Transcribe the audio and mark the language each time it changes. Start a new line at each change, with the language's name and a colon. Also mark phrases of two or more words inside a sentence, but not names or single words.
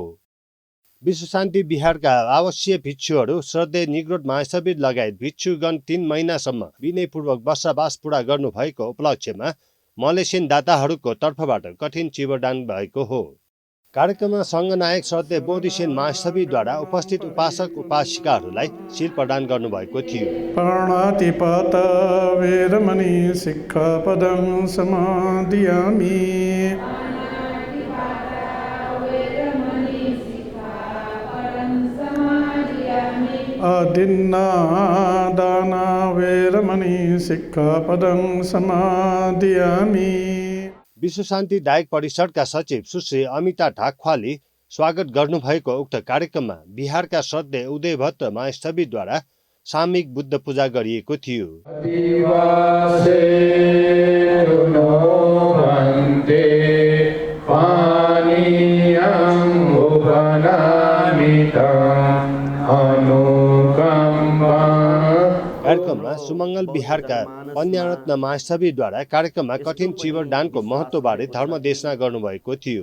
Nepali: विश्व शान्ति बिहारका आवश्यक भिक्षुहरू श्रद्धेय निग्रोध महाशिविर लगायत भिक्षुगण 3 महिनासम्म विनयपूर्वक वर्षवास पूरा गर्नुभएको उपलक्ष्यमा मलेसियन दाताहरूको तर्फबाट कठिन चिवरदान भएको हो। कार्यक्रममा सङ्घनायक श्रद्धेय बोधिसेन महाशिविरद्वारा उपस्थित उपासक उपासिकाहरूलाई शील प्रदान गर्नुभएको थियो।
Pali: पाणातिपात वेरमणि सिक्खापदं समादियामि। अदिन्नादाना वेरमणि सिक्खापदं समादियामि।
Nepali: विश्व शान्ति दायक परिषदका सचिव सुश्री अमिता ढाकख्वाले स्वागत गर्नुभएको उक्त कार्यक्रममा बिहारका श्रद्धेय उदयभद्र महाशिविरद्वारा सामूहिक बुद्ध पूजा गरिएको थियो। कार्यक्रममा सुमङ्गल बिहारका अन्यरत्न महासभीद्वारा कार्यक्रममा कठिन चिवर दानको महत्त्वबारे धर्मदेशना गर्नुभएको थियो।